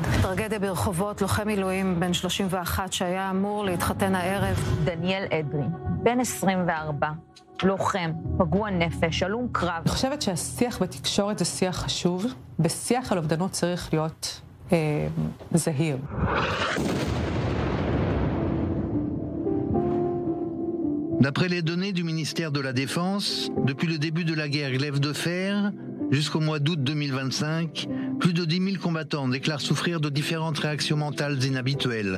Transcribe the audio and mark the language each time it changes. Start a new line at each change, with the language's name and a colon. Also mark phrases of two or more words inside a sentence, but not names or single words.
Hebrew: טרגדיה ברחובות, לוחם מילואים בן 31 שהיה אמור להתחתן הערב. דניאל אדרי, בן 24. לוחם, פגוע נפש, הלום קרב. אני חושבת שהשיח בתקשורת זה שיח חשוב. בשיח על אובדנות צריך להיות זהיר.
French: D'après les données du ministère de la Défense, depuis le début de la guerre Glaive de Fer jusqu'au mois d'août 2025, plus de 10 000 combattants déclarent souffrir de différentes réactions mentales inhabituelles.